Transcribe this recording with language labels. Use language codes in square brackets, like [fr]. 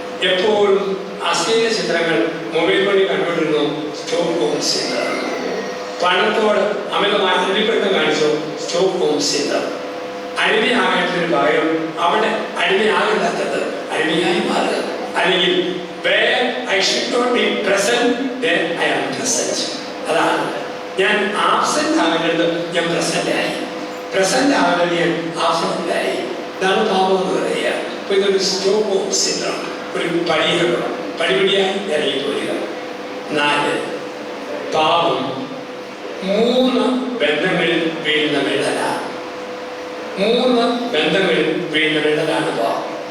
[ml] എപ്പോഴും അശ്ലീല ചിത്രങ്ങൾ മൊബൈൽ വഴി കണ്ടുകൊണ്ടിരുന്നു, സ്റ്റോക്ക്ഹോം സിൻഡ്രോം. പണത്തോട് അമിതമായ അടിമപ്പെട്ടം കാണിച്ചു, സ്റ്റോക്ക്ഹോം സിൻഡ്രോം. അടിമയാകാത്തൊരു പകരം അവിടെ അടിമയാകില്ലാത്തത് അടിമയായി മാറുക. അല്ലെങ്കിൽ [en] where I should not be present, there I am present. [ml] അതാണ് ഞാൻ ആബ്സെന്റ് ആകേണ്ടത്, ഞാൻ പ്രസന്റ് ആയി. പ്രസന്റ് ആകേണ്ടത് ഞാൻ ആബ്സെന്റ് ആയി. ഇതാണ് പാപം എന്ന് പറയുക. അപ്പൊ ഇതൊരു സ്റ്റോക്ക്ഹോം സിൻഡ്രോം, ഒരു പടിയിറക്കണം, പടിപടിയായി ഇറങ്ങി പോരുക. 4, പാപം 3 ബന്ധങ്ങളിൽ വീഴുന്ന വിടലാണ്. 3 ബന്ധങ്ങളിൽ വീഴുന്ന വിടലാണ് പാപം.